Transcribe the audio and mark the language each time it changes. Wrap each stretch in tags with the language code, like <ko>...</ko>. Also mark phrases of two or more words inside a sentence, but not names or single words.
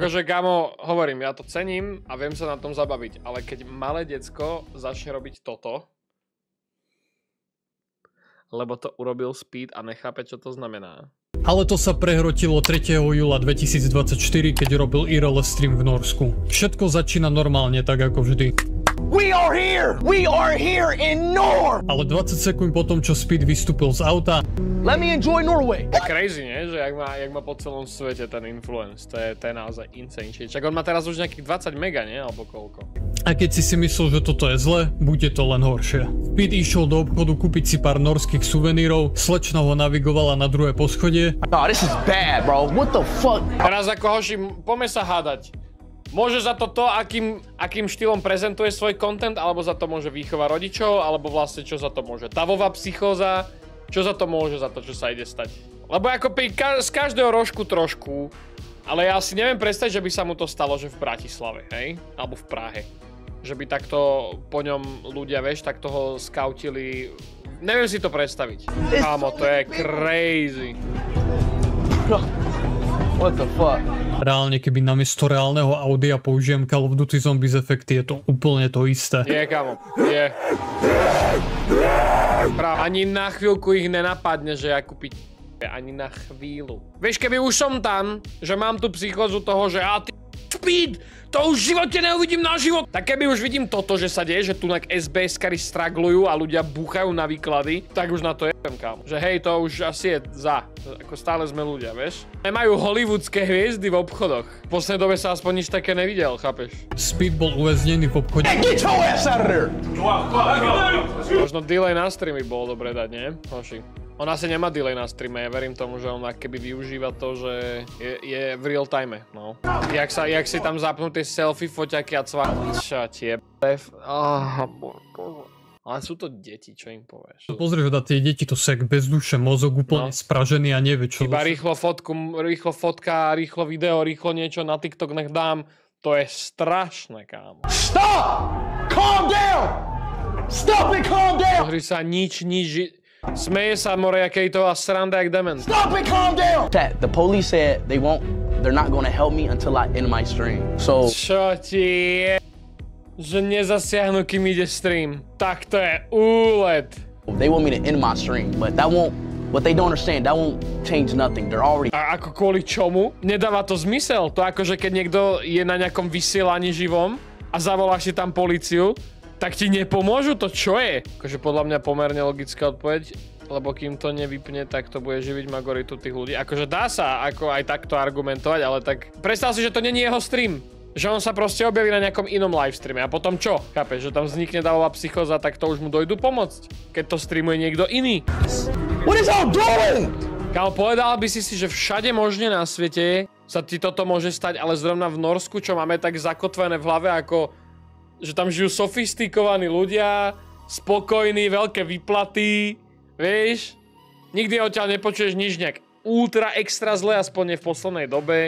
<sk>Akože kámo, hovorím, ja to cením a viem sa na tom zabaviť, ale keď malé decko začne robiť toto, lebo to urobil Speed a nechápe, čo to znamená. Ale to sa prehrotilo 3. júla 2024, keď robil IRL stream v Norsku. Všetko začína normálne, tak ako vždy.</sk> <en>We are here in Norway!</en> <sk>Ale 20 sekúnd potom, čo Speed vystúpil z auta,</sk> <en>Let me enjoy Norway!</en> <sk>Crazy, nie? Že jak má po celom svete ten influence, to je naozaj</sk> <en>insane shit.</en> <sk>Čak on má teraz už nejakých 20 mega, nie? Alebo koľko? A keď si myslel, že toto je zle, bude to len horšie. Speed išiel do obchodu kúpiť si pár norských suvenírov, slečna ho navigovala na druhé poschodie.</sk> <en>No, this is bad, bro. What the fuck?</en> <sk>Teraz ako hoši, poďme sa hádať. Môže za to, akým štýlom prezentuje svoj content, alebo za to môže výchova rodičov, alebo vlastne čo za to môže davová psychóza, čo za to môže za to, čo sa ide stať. Lebo ako z každého rožku trošku, ale ja si neviem predstaviť, že by sa mu to stalo, že v Bratislave, hej? Alebo v Prahe. Že by takto po ňom ľudia, vieš, tak toho skautili. Neviem si to predstaviť. Kámo, to je crazy.</sk> <en>What the fuck?</en> <sk>Reálne, keby namiesto reálneho audia použijem Call of Duty Zombies efekty, je to úplne to isté. Je, kámo, je. Ani na chvíľku ich nenapadne, že ja kúpiť. Ani na chvíľu. Vieš, keby už som tam, že mám tu psychózu toho, že Speed, to už v živote neuvidím na život. Tak keby už vidím toto, že sa deje, že tu na SBS-kari straglujú a ľudia búchajú na výklady, tak už na to jebem, kámo. Že hej, to už asi je ako stále sme ľudia, vieš. Nemajú hollywoodske hviezdy v obchodoch. V poslednej dobe sa aspoň nič také nevidel, chápeš? Speed bol uväznený v obchode.</sk> <en>Get your ass out of there!</en> <sk>Možno delay na streamy bolo dobre dať, nie? Hoši. On asi nemá delay na streame, ja verím tomu, že on keby využíva to, že je v</sk> <en>real time,</en> <sk>no. Jak si tam zapnú tie selfie foťaky a cvak. Čo tie ale sú to deti, čo im povieš. Pozrieš na tie deti, to sek bez duše, mozog úplne spražený a nevie čo. Iba rýchlo fotka, rýchlo video, rýchlo niečo na TikTok nech dám. To je strašné, kámo.</sk> <en>Stop! Calm down! Stop it, calm down!</en> <sk>Pozri sa, nič. Smeje sa, more, jakej to a sranda jak dement.</sk> <en>Stop it, calm down! The police said they're not gonna help me until I end my stream. So...</en> <sk>Čo ti je? Že nezasiahnu, kým ide stream. Tak to je úlet.</sk> <en>They want me to end my stream, but that won't... What they don't understand, that won't change nothing. They're already...</en> <sk>A ako kvôli čomu? Nedáva to zmysel. To akože keď niekto je na nejakom vysielaní živom a zavoláš si tam políciu, tak ti nepomôžu? To čo je? Akože podľa mňa pomerne logická odpoveď, lebo kým to nevypne, tak to bude živiť majoritu tých ľudí. Akože dá sa ako aj takto argumentovať, ale tak predstav si, že to není jeho stream. Že on sa proste objaví na nejakom inom livestreame a potom čo? Chápeš, že tam vznikne davová psychóza, tak to už mu dojdu pomôcť, keď to streamuje niekto iný.</sk> <en>What is y'all doing?</en> <sk>Kámo, povedal by si, že všade možne na svete sa ti toto môže stať, ale zrovna v Norsku, čo máme tak zakotvené v hlave, ako že tam žijú sofistikovaní ľudia, spokojní, veľké výplaty, vieš? Nikdy odtiaľ nepočuješ nič nejak ultra extra zle, aspoň v poslednej dobe.</sk>